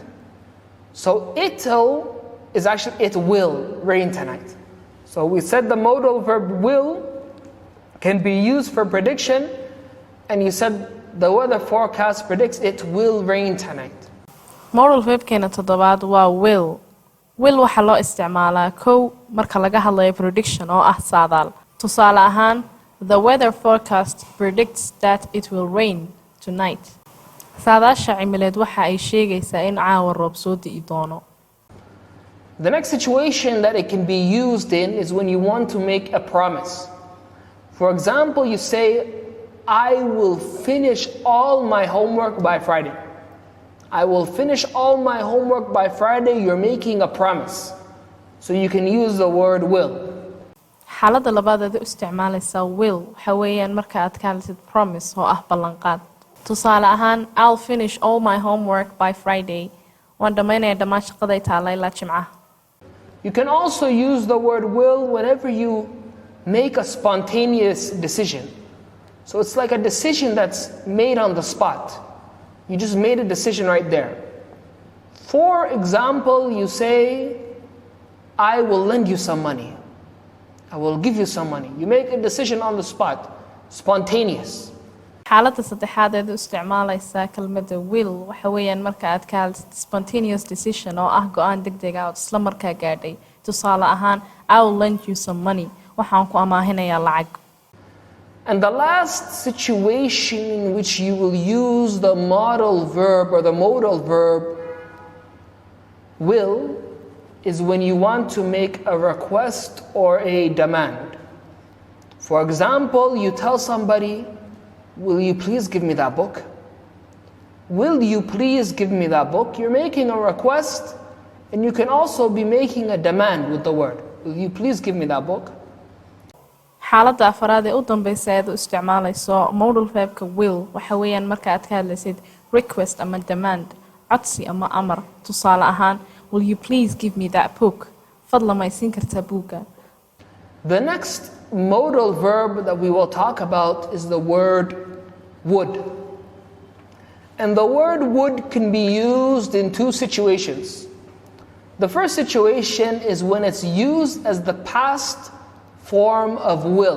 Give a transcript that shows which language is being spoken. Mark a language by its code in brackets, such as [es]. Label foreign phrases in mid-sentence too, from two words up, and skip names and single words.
[en] So it'll is actually it will rain tonight. So we said the modal verb will can be used for prediction, and you said the weather forecast predicts it will rain tonight. Modal verbkeena [so] toddobaad waa will. Will waxaa loo isticmaalaa kow marka laga hadlayo prediction oo ah saadaal. Tusaale ahaan, [en] the weather forecast predicts that it will rain tonight. [so] Saadaasha cimileed waxa ay sheegaysaa in caawa roob soo di'i doono. [en] The next situation that it can be used in is when you want to make a promise. For example, you say, I will finish all my homework by Friday. I will finish all my homework by Friday. You're making a promise. So you can use the word will. [so] Xaaladda labaad ee isticmaalaysa will waxa weeyaan marka aad ka hadlaysid promise oo ah ballanqaad. Tusaale ahaan, [en] I'll finish all my homework by Friday. [so] Waan dhammaynayaa dhammaan shaqaday taala ilaa Jimcaha. [en] You can also use the word will whenever you make a spontaneous decision. So it's like a decision that's made on the spot. You just made a decision right there. For example, you say, I will lend you some money. I will give you some money. You make a decision on the spot, spontaneous. [so] Xaaladda saddexaad ee isticmaalaysa kelmadda will waxa weeyaan marka aad ka hadlaysid [en] spontaneous decision [so] oo ah go'aan degdeg ah oo isla markaa gaadhay. Tusaale ahaan, [en] I will lend you some money. [so] Waxaan ku amaahinayaa lacag. [en] And the last situation in which you will use the modal verb or the modal verb will is when you want to make a request or a demand. For example, you tell somebody, will you please give me that book? Will you please give me that book? You're making a request, and you can also be making a demand with the word. Will you please give me that book? [so] Xaaladda afraad ee u dambaysa ee isticmaalayso [en] modal verbka [so] will waxa weeyaan marka aad ka hadlaysid request ama demand, codsi ama amar. Tusaale ahaan, [en] will you please give me that book? [so] Fadlan ma isiin kartaa buugga? [en] The next modal verb that we will talk about is the word would. And the word would can be used in two situations. The first situation is when it's used as the past form of will.